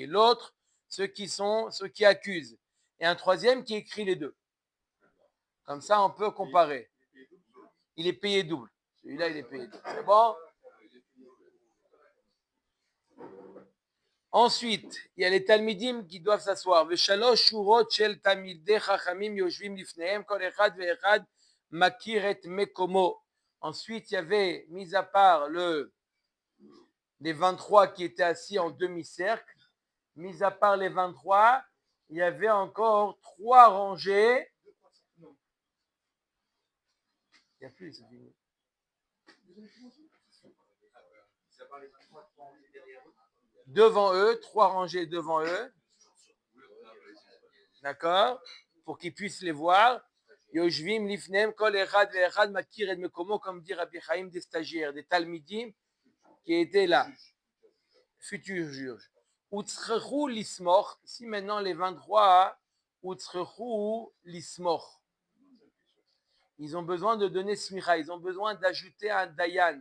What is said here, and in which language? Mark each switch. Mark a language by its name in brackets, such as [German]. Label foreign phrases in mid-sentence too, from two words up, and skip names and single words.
[French] L'autre, ceux qui accusent. Et un troisième qui écrit les deux. Comme ça, on peut comparer. Il est payé double. Celui-là, il est payé double. C'est bon? Ensuite, il y a les Talmidim qui doivent s'asseoir. [Hebrew] ושלוש שורות של תלמידי חכמים יושבים לפניהם כל אחד ואחד מכיר את מקומו. [French] Ensuite, il y avait, mis à part les 23 qui étaient assis en demi-cercle, mis à part les 23, il y avait encore 3 rangées. Il n'y a plus, c'est fini. Devant eux, 3 rangées devant eux. D'accord? Pour qu'ils puissent les voir. [Hebrew] יושבים לפניהם כל אחד ואחד מכיר את מקומו, [French] comme dit Rabbi Chaim, des stagiaires, des talmidim qui étaient là. Futurs juges. [Hebrew] הוצרכו לסמוך, [French] si maintenant les 23, [Hebrew] הוצרכו לסמוך. [French] Ils ont besoin de donner smicha, ils ont besoin d'ajouter un dayan.